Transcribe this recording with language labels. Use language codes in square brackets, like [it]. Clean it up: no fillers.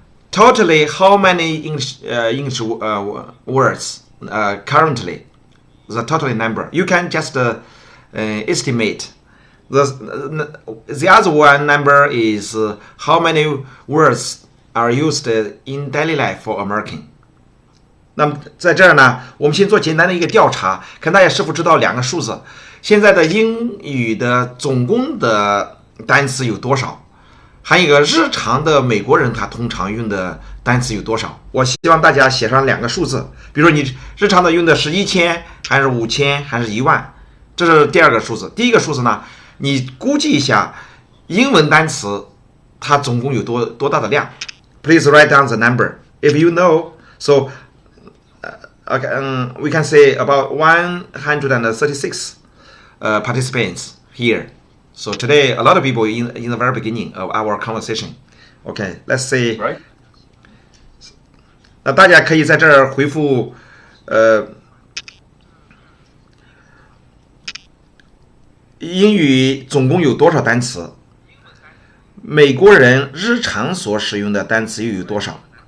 [en] Totally, how many English words currently? The total number. You can just estimate. The other one number is how many words are used in daily life for American. [zh] 那么在这儿呢，我们先做简单的一个调查，看大家是否知道两个数字。现在的英语的总共的单词有多少？还有一个日常的美国人他通常用的单词有多少？我希望大家写上两个数字，比如说你日常的用的是1000还是5000还是10000，这是第二个数字。第一个数字呢，你估计一下英文单词它总共有多大的量。 [en] Please write down the number if you know. So, we can say about 136 participants here. So today, a lot of people in the very beginning of our conversation. Okay, let's say. Right. [zh] 那大家可以在这儿回复英语总共有多少单词？美国人日常所使用的单词又有多少？